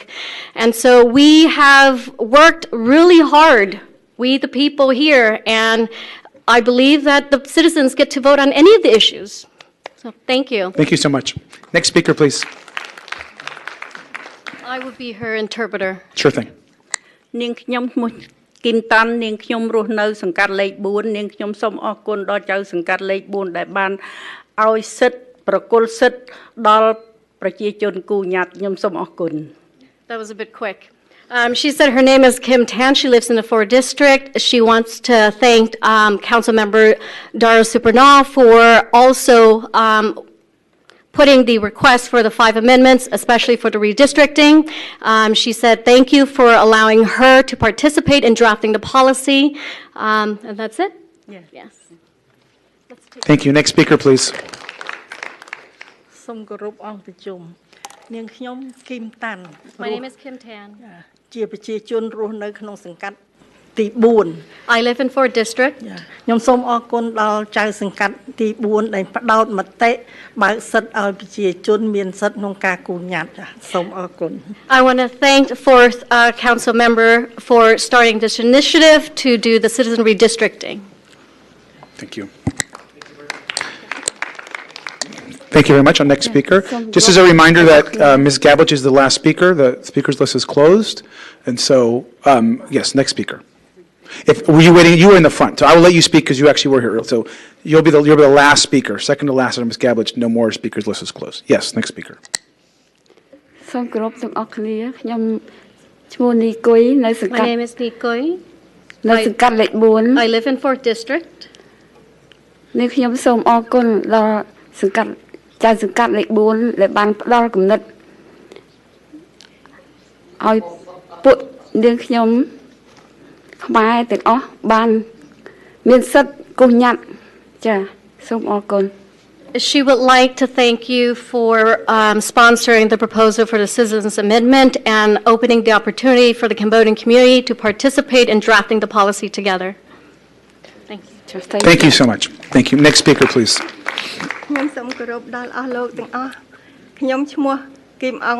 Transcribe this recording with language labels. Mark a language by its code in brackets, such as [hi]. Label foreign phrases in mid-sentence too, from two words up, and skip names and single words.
[en] And so we have worked really hard, we the people here, and I believe that the citizens get to vote on any of the issues. So thank you. Thank you so much. Next speaker, please. I will be her interpreter. Sure thing. [km] នាងខ្ញុំឈ្មោះគីនតាន់នាងខ្ញុំរស់នៅសង្កាត់លេខ4នាងខ្ញុំសូមអរគុណដល់ចៅសង្កាត់លេខ4ដែលបានឲ្យសិទ្ធិប្រគល់សិទ្ធិដល់ប្រជាជនគូញាតខ្ញុំសូមអរគុណ [en] That was a bit quick. She said her name is Kim Tan. She lives in the 4th District. She wants to thank Council Member Dara Supernal for also putting the request for the 5 amendments, especially for the redistricting. She said thank you for allowing her to participate in drafting the policy. And that's it? Yes. Thank you. Next speaker, please. [km] សូមគោរពអង្គប្រជុំនាងខ្ញុំគីមតាន់ [en] My name is Kim Tan. [km] ជាប្រជាជនរស់នៅក្នុងសង្កាត់ទី4 [en] I live in 4th District. [km] ខ្ញុំសូមអរគុណដល់ចៅសង្កាត់ទី4ដែលផ្ដោតមតិបើកសិទ្ធិឲ្យប្រជាជនមានសិទ្ធិក្នុងការគូញ៉ាត់សូមអរគុណ [en] I want to thank the 4th Council member for starting this initiative to do the citizen redistricting. Thank you. Thank you very much. Our next speaker. Just as a reminder that Ms. Gavlich is the last speaker. The speakers list is closed. And so, yes, next speaker. Were you waiting? You were in the front. So I will let you speak because you actually were here. So you'll be the last speaker. Second to last, Ms. Gavlich. No more speakers. List is closed. Yes, next speaker. [km] សូមគោរពទាំងអស់គ្នាខ្ញុំឈ្មោះនីគុយនៅសង្កាត់ [en] My name is Nikoy. [km] នៅសង្កាត់លេខ4 [en] I live in 4th District. [km] នាងខ្ញុំសូមអរគុណដល់សង្កាត់ចៅសង្កាត់លេខ4ដែលបានផ្ដល់គំនិតឲ្យពួកនាងខ្ញុំខ្មែរទាំងអស់បានមានសិទ្ធិគូញ៉ាត់ចាសូមអរគុណ [en] She would like to thank you for sponsoring the proposal for the Citizens Amendment and opening the opportunity for the Cambodian community to participate in drafting the policy together. Thank you. Thank you so much. Thank you. Next speaker, please. [km] ខ្ញុំសូមគោរពដល់អស់លោកទាំងអស់ខ្ញុំឈ្មោះគីមអង